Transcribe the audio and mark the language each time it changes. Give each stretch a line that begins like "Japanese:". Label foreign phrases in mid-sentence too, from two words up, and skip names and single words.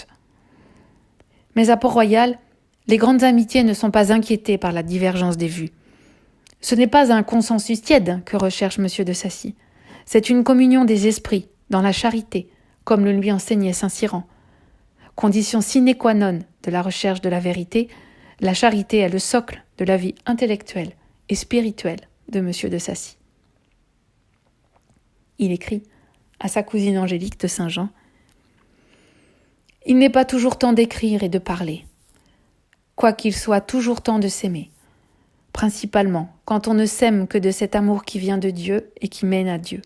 French: Mais à Port-Royal, les grandes amitiés ne sont pas inquiétées par la divergence des vues. Ce n'est pas un consensus tiède que recherche M. de Sacy, c'est une communion des esprits, dans la charité, comme le lui enseignait Saint-Cyran. Condition
Latin: sine qua non
French: de la recherche de la vérité, la charité est le socle de la vie intellectuelle et spirituelle de M. de Sacy. Il écrit à sa cousine Angélique de Saint-Jean : « Il n'est pas toujours temps d'écrire et de parler, quoiqu'il soit toujours temps de s'aimer, principalement quand on ne s'aime que de cet amour qui vient de Dieu et qui mène à Dieu.